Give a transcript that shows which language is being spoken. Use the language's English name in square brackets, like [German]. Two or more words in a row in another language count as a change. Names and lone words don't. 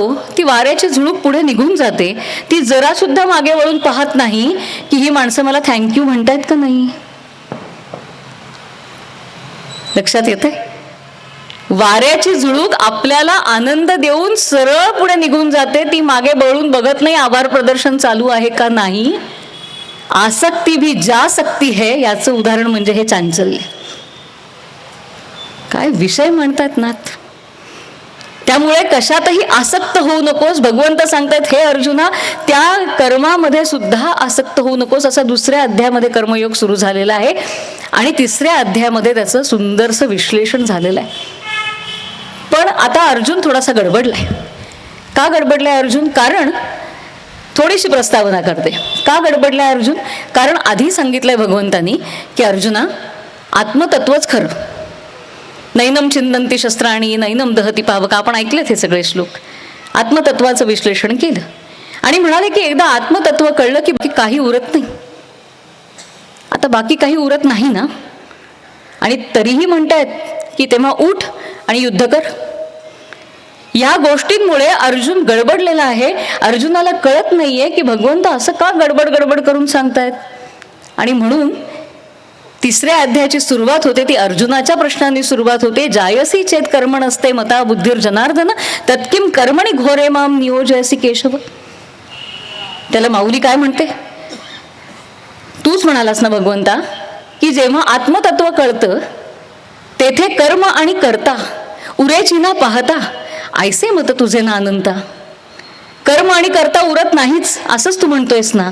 [Marathi] ती वाऱ्याची झुळूक पुढे निघून जाते. ती जरा सुद्धा मागे वळून पाहत नाही की ही माणसं मला थँक्यू म्हणतायत का नाही. लक्षात येते? वाऱ्याची झुळूक आपल्याला आनंद देऊन सरळ पुढे निघून जाते. ती मागे वळून बघत नाही आभार प्रदर्शन चालू आहे का नाही. [Hindi] आसक्ती भी जा सकती है, [Marathi] याचं उदाहरण म्हणजे हे चांचल्य. काय विषय म्हणतात नाथ. त्यामुळे कशातही आसक्त होऊ नकोस. भगवंत सांगतायत हे अर्जुना, त्या कर्मामध्ये सुद्धा आसक्त होऊ नकोस. असा 2ऱ्या अध्यायामध्ये कर्मयोग सुरू झालेला आहे आणि 3ऱ्या अध्यायामध्ये त्याचं सुंदरसं विश्लेषण झालेलं आहे. पण आता अर्जुन थोडासा गडबडलाय. का गडबडलाय अर्जुन? कारण थोडीशी प्रस्तावना करते. का गडबडलाय अर्जुन? कारण आधी सांगितलंय भगवंतानी की अर्जुना, आत्मतत्वच खरं. [Sanskrit] नैनम छिंदंती शस्त्राणी नैनम दहती पावक. [Marathi] आपण ऐकलेत हे सगळे श्लोक. आत्मतत्वाचं विश्लेषण केलं आणि म्हणाले की एकदा आत्मतत्व कळलं की बाकी काही उरत नाही. आता बाकी काही उरत नाही ना, आणि तरीही म्हणतायत की तेव्हा उठ आणि युद्ध कर. या गोष्टींमुळे अर्जुन गडबडलेला आहे. अर्जुनाला कळत नाहीये की भगवंत असं का गडबड गडबड करून सांगतायत. आणि म्हणून 3ऱ्या अध्यायाची सुरुवात होते ती अर्जुनाच्या प्रश्नांनी सुरुवात होते. [Sanskrit] जायसी चेत कर्मण असते मता बुद्धिर जनार्दन तत्किम कर्मणी घोरे माम नियोजयसी केशव. [Marathi] त्याला माऊली काय म्हणते? तूच म्हणालास ना भगवंता की जेव्हा आत्मतत्व कळतं तेथे कर्म आणि करता उरेची ना पाहता ऐसे मत तुझे ना अनंता. कर्म आणि करता उरत नाहीच असंच तू म्हणतोयस ना.